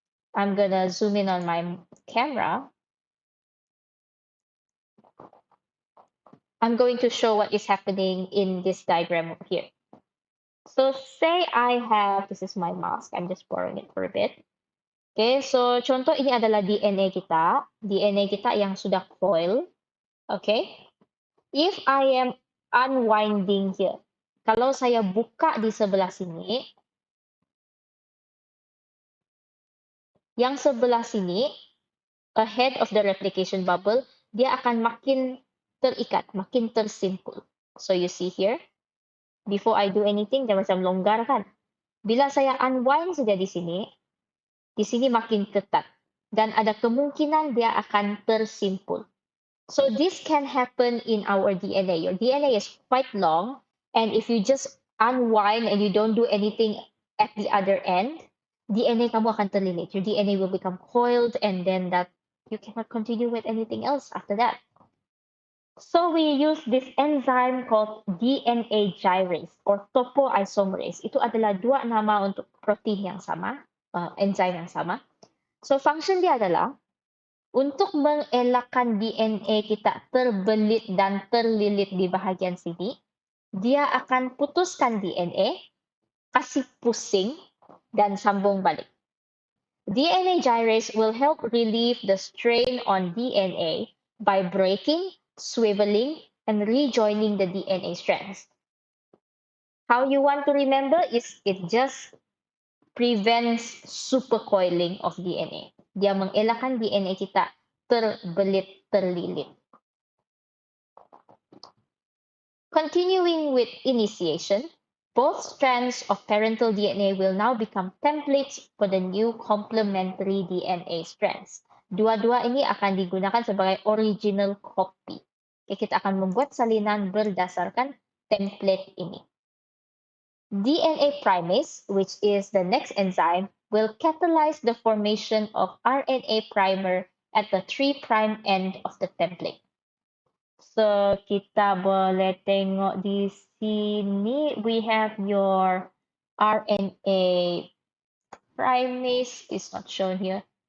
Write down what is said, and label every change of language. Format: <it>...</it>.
<en>I'm gonna zoom in on my camera. I'm going to show what is happening in this diagram over here. So say I have, this is my mask, I'm just borrowing it for a bit.</en> <ms>Okay, so contoh ini adalah DNA kita yang sudah coil.</ms> <en>Okay, if I am unwinding here,</en> <ms>kalau saya buka di sebelah sini, yang sebelah sini,</ms> <en>ahead of the replication bubble,</en> <ms>dia akan makin terikat, makin tersimpul.</ms> <en>So you see here, before I do anything,</en> <ms>dia macam longgar kan? Bila saya unwind saja di sini makin ketat. Dan ada kemungkinan dia akan tersimpul.</ms> <en>So this can happen in our DNA. Your DNA is quite long, and if you just unwind and you don't do anything at the other end,</en> <ms>DNA kamu akan terlilit.</ms> <en>Your DNA will become coiled, and then that you cannot continue with anything else after that. So we use this enzyme called DNA gyrase or topoisomerase.</en> <ms>Itu adalah dua nama untuk protein yang sama, enzyme yang sama. So function dia adalah untuk mengelakkan DNA kita terbelit dan terlilit di bahagian sini, dia akan putuskan DNA, kasih pusing, dan sambung balik.</ms> <en>DNA gyrase will help relieve the strain on DNA by breaking, swiveling, and rejoining the DNA strands. How you want to remember is it just prevents supercoiling of DNA.</en> <ms>Dia mengelakkan DNA kita terlilit.</ms> <en>Continuing with initiation, both strands of parental DNA will now become templates for the new complementary DNA strands.</en> <ms>Dua-dua ini akan digunakan sebagai original copy. Kita akan membuat salinan berdasarkan template ini.</ms> <en>DNA primase, which is the next enzyme, will catalyze the formation of RNA primer at the 3' end of the template. So,</en> <ms>kita boleh tengok di sini,</ms> <en>we have your RNA primase, is not shown here.</en>